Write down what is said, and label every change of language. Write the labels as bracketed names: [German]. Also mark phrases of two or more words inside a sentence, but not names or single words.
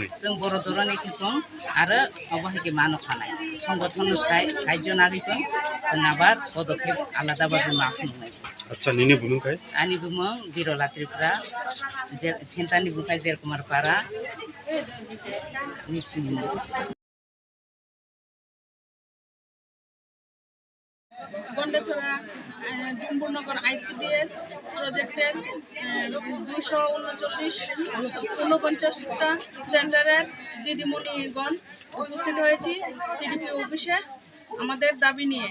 [Bodo] जों बर' दरनै खेपं आरो अबहायके मानो खानाय संगठन साहाय्य नागिरगोन जों आबार पदक्षेप आलादा बाबो माखुंनाय आच्छा निने बुनुखाय आनि बुमो बिरला त्रिपुरा सेन्टारनि बुखाय जेर कुमार पारा निसिनि [Bangla] গন্ডাছড়া ডুম্বুরনগর ICDS প্রজেক্টের 249টা সেন্টারের দিদিমণিগণ উপস্থিত হয়েছি সিডিপি অফিসে আমাদের দাবি নিয়ে।